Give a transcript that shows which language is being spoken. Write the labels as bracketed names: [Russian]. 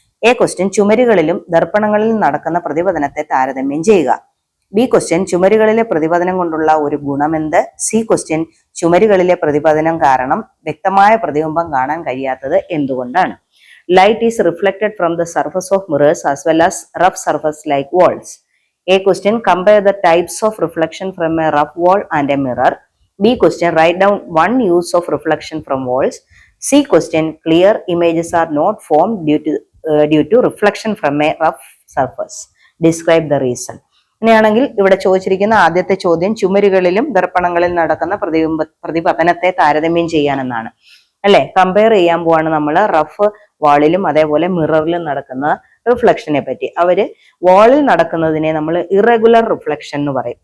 [Malayalam] A question, ചുമരുകളിലും ദർപ്പണങ്ങളിലും നടക്കുന്ന പ്രതിപതനത്തെ താരതമ്യം ചെയ്യുക. ബി ക്വസ്റ്റ്യൻ, ചുമരുകളിലെ പ്രതിപതനം കൊണ്ടുള്ള ഒരു ഗുണമെന്ത്? സി ക്വസ്റ്റ്യൻ, ചുമരുകളിലെ പ്രതിപതനം കാരണം വ്യക്തമായ പ്രതിബിംബം കാണാൻ കഴിയാത്തത് എന്തുകൊണ്ടാണ്? Light is reflected from the surface of mirrors as well as rough surface like walls. [English] A question, compare the types of reflection from a rough wall and a mirror. B question, write down one use of reflection from walls. C question, clear images are not formed due to reflection from a rough surface. Describe the reason. [Malayalam] ഇങ്ങനെയാണെങ്കിൽ ഇവിടെ ചോദിച്ചിരിക്കുന്ന ആദ്യത്തെ ചോദ്യം ചുമരുകളിലും ദർപ്പണങ്ങളിൽ നടക്കുന്ന പ്രതിപതനത്തെ താരതമ്യം ചെയ്യാനെന്നാണ് അല്ലെ. Compare ചെയ്യാൻ പോവാണ് നമ്മൾ റഫ് വാളിലും അതേപോലെ മിററിലും നടക്കുന്ന റിഫ്ലക്ഷനെ പറ്റി. അവര് വാളിൽ നടക്കുന്നതിനെ നമ്മൾ ഇറഗുലർ റിഫ്ലക്ഷൻ എന്ന് പറയും.